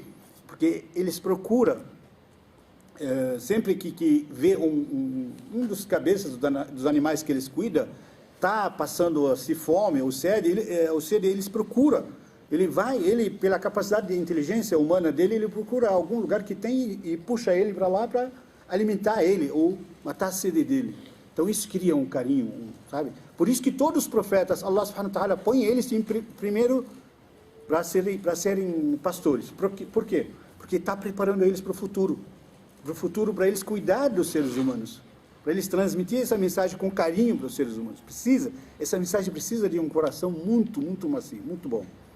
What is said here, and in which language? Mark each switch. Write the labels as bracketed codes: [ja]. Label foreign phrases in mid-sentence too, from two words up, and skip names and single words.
[pt] Porque eles procuram, sempre que vê um dos cabeças dos animais que eles cuidam, está passando assim, fome ou sede, eles procuram. Ele, pela capacidade de inteligência humana dele, ele procura algum lugar que tem e puxa ele para lá para alimentar ele ou matar a sede dele. Então isso cria um carinho, sabe? Por isso que todos os profetas, [ar] الله سبحانه وتعالى [pt] põe eles primeiro para serem pastores. Por quê? Porque está preparando eles para o futuro, para eles cuidar dos seres humanos, para eles transmitir essa mensagem com carinho para os seres humanos. Essa mensagem precisa de um coração muito, muito macio, muito bom.